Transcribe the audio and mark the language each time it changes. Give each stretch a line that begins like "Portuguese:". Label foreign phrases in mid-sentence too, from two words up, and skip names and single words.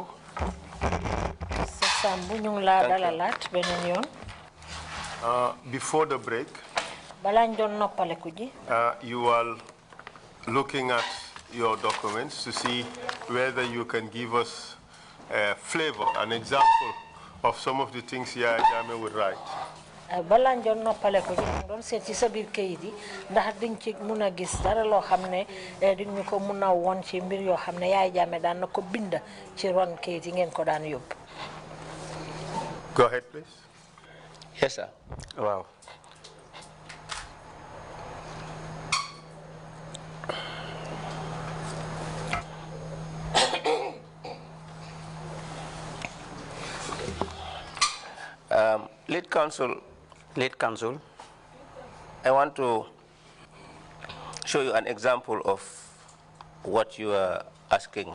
English: Mr.
Wolof: Sambou, ñu ngi la dalalat benen yoon.
English: Before the break,
Wolof: Bala ñu doon noppaleku ji.
English: You are looking at your documents to see whether you can give us a flavor, an example of some of the things Yaya Jammeh would write.
Wolof: Bala ñu doon noppaleku ji doon seet ci sa biir kayit yi ndax diñ ci mëna gis dara loo xam ne diñ ñu ko mëna won ci mbir yoo xam ne Yaya Jammeh daan na ko bind ci ron kayit yi ngeen ko daan yóbbu.
English: Go ahead, please. Yes, sir. Wow. Lead counsel, I want to show you an example of what you are asking.